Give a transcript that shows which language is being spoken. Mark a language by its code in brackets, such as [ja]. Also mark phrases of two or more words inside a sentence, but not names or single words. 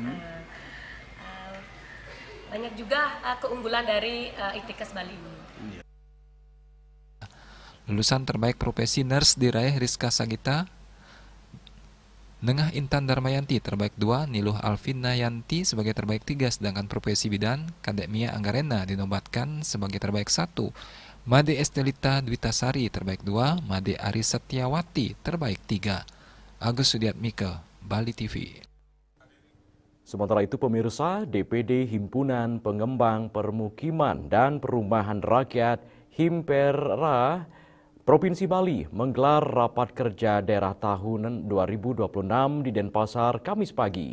[id] Banyak juga keunggulan dari ITKes Bali ini. Lulusan terbaik profesi nurse diraih Rizka Sagita, Nengah Intan Darmayanti terbaik 2, Niluh Alvina Yanti sebagai terbaik 3, sedangkan profesi bidan Kadek Mia Anggarena dinobatkan sebagai terbaik 1, Made Estelita Dwitasari terbaik 2, Made Ari Setiawati terbaik 3. Agus Sudiatmike, Bali TV. Sementara itu pemirsa, DPD Himpunan Pengembang Permukiman dan Perumahan Rakyat Himpera Provinsi Bali menggelar rapat kerja daerah tahun 2026 di Denpasar Kamis pagi.